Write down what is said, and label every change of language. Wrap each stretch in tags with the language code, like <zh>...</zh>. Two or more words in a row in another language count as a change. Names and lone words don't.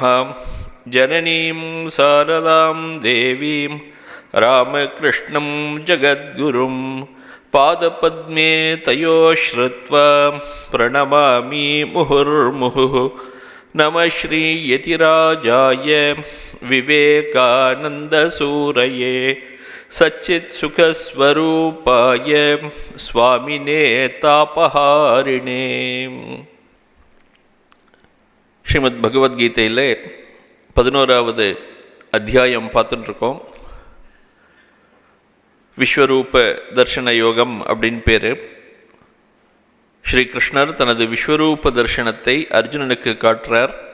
<sa>जननीं शारदां देवीं रामकृष्णं जगद्गुरुं पादपद्मे तयो श्रुत्वा प्रणमामि मुहुर्मुहुः। नमः श्रीयतिराजाय विवेकानन्दसूरये सच्चित्सुखस्वरूपाय स्वामिने तापहारिणे।</sa> <ta>ஸ்ரீமத் பகவத்கீதையில் 11வது அத்தியாயம் பார்த்துட்டுருக்கோம். விஸ்வரூப தர்ஷன யோகம் அப்படின்னு பேர். ஸ்ரீகிருஷ்ணர் தனது விஸ்வரூப தர்ஷனத்தை அர்ஜுனனுக்கு காட்டுறார்.</ta>